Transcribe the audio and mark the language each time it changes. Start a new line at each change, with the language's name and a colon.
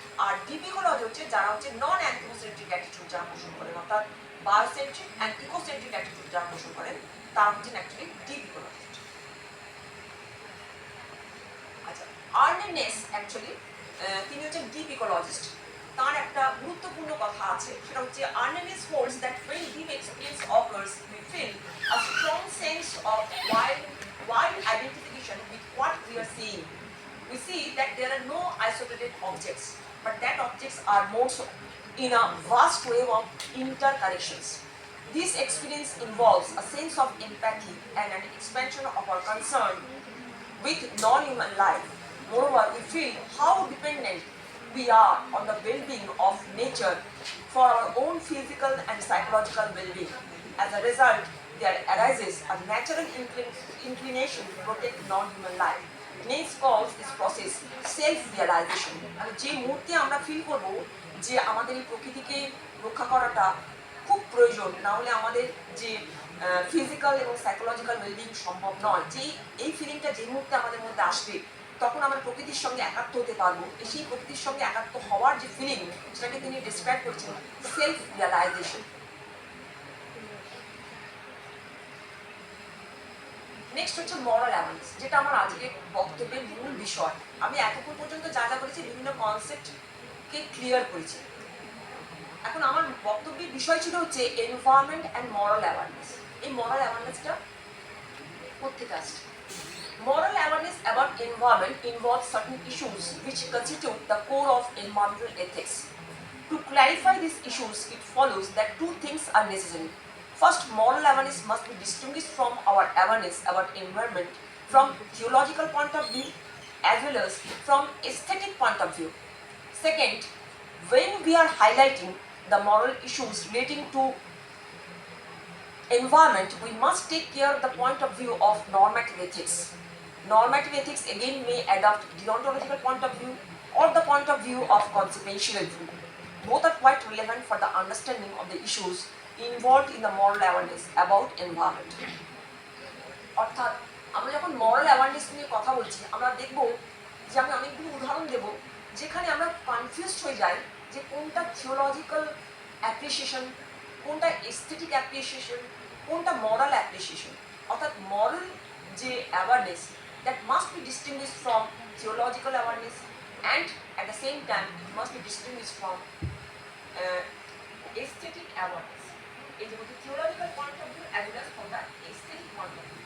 Bangla: আর deep ecology হচ্ছে যারা হচ্ছে নন অ্যান্থ্রোপোসেন্ট্রিক অ্যাটিটিউড যারা পোষণ করেন, অর্থাৎ বায়োসেন্ট্রিক অ্যান্ড ইকোসেন্ট্রিক অ্যাটিটিউড যারা পোষণ করেন তারা হচ্ছেন অ্যাকচুয়ালি ডিপ ইকোলজিস্ট। আচ্ছা, আর্নেনেস অ্যাকচুয়ালি তিনি হচ্ছেন ডিপ ইকোলজিস্ট। তার একটা গুরুত্বপূর্ণ কথা আছে, সেটা হচ্ছে
English: Arne Naess holds that when deep experience occurs we feel a strong sense of wide identification with what we are seeing. We see that there are no isolated objects, but that objects are moved in a vast wave of interconnections. This experience involves a sense of empathy and an expansion of our concern with non-human life. Moreover, we feel how dependent we are on the well-being of nature for our own physical and psychological well-being. As a result, there arises a natural inclination to protect non-human life. Next calls this process self-realization.
Bangla: আর যে মুহূর্তে আমরা feel করব যে আমাদের এই প্রকৃতিকে রক্ষা করাটা খুব প্রয়োজন, না হলে আমাদের যে ফিজিক্যাল এবং সাইকোলজিক্যাল ওয়েলবিং সম্ভব নয়, যেই এই ফিলিংটা যে মুহূর্তে আমাদের মধ্যে আসবে তখন আমরা প্রকৃতির সঙ্গে একাত্ম হতে পারবো। সেই প্রকৃতির সঙ্গে একাত্ম হওয়ার যে ফিলিং সেটাকে তিনি ডিসক্রাইব করেছেন সেলফ রিয়ালাইজেশন। নেক্সট হচ্ছে মরাল অ্যাওয়ারনেস, যেটা আমার আজকের বক্তব্যের মূল বিষয়। আমি এতক্ষণ পর্যন্ত যা যা করেছি বিভিন্ন কনসেপ্টকে ক্লিয়ার করেছি। এখন আমার বক্তব্যের বিষয় ছিল হচ্ছে এনভায়রনমেন্ট অ্যান্ড মরাল অ্যাওয়ারনেস। এই মরাল অ্যাওয়ারনেসটা কোত্থেকে আসছে?
English: Moral awareness about environment involves certain issues which constitute the core of environmental ethics. To clarify these issues, it follows that two things are necessary. First, moral awareness must be distinguished from our awareness about environment from theological point of view as well as from aesthetic point of view. Second, when we are highlighting the moral issues relating to environment, we must take care of the point of view of normative ethics. Normative ethics again may adopt deontological point of view or the point of view of consequential view. Both are quite relevant for the understanding of the issues involved in the moral awareness about environment.
Bangla: অর্থাৎ আমরা যখন
English: moral awareness
Bangla: নিয়ে কথা বলছি, আমরা দেখব যে আমি অনেকগুলো উদাহরণ দেব যেখানে আমরা কনফিউজড হয়ে যাই যে কোনটা থিওলজিক্যাল অ্যাপ্রিসিয়েশন, কোনটা এস্থেটিক অ্যাপ্রিসিয়েশন, কোনটা মরাল অ্যাপ্রিসিয়েশন। অর্থাৎ মরাল যে awareness
English: that must be distinguished from theological awareness and at the same time it must be distinguished from aesthetic awareness.
Bangla: এই যে হচ্ছে
English: theological point of view as well as from the aesthetic point of view.